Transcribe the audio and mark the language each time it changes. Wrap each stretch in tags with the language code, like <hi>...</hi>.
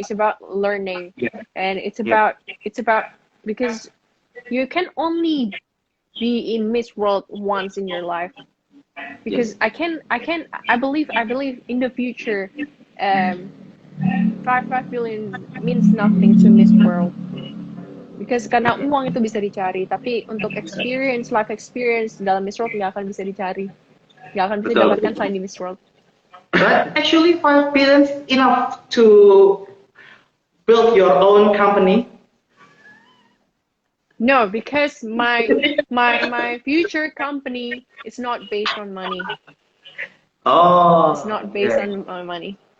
<en>It's about learning, and it's about because you can only be in Miss World once in your life. Because I believe in the future, 5 billion means nothing to Miss World.</en> <id>Because karena uang itu bisa dicari, tapi untuk life experience dalam Miss World nggak akan bisa dicari, nggak akan bisa didapatkan selain di Miss World.</id> <en>But actually 5 billion is enough to build your own company. No, because my future company is not based on money. It's not based on money.</en>